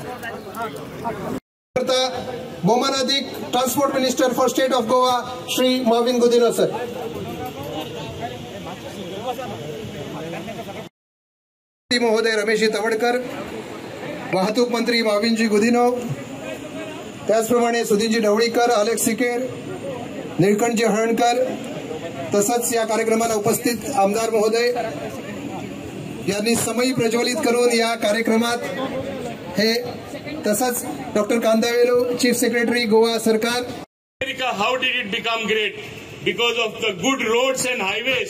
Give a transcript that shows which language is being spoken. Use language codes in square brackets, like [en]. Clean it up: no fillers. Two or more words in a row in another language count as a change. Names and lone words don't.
[en] Bhaumanadhik transport minister for state of Goa Shri Mavin Gudino sir. [mr] महोदय रमेशजी तवडकर, वाहतूक मंत्री माविनजी गुदिनो, त्याचप्रमाणे सुधीरजी ढवळीकर, अलेक्स सिकेर, निळकंठजी हळणकर, तसंच या कार्यक्रमाला उपस्थित आमदार महोदय यांनी समयी प्रज्वलित करून या कार्यक्रमात हे तसंच डॉक्टर कांदावेलू, [en] chief secretary [mr] गोवा सरकार. [en] America, how did it become great? Because of the good roads and highways.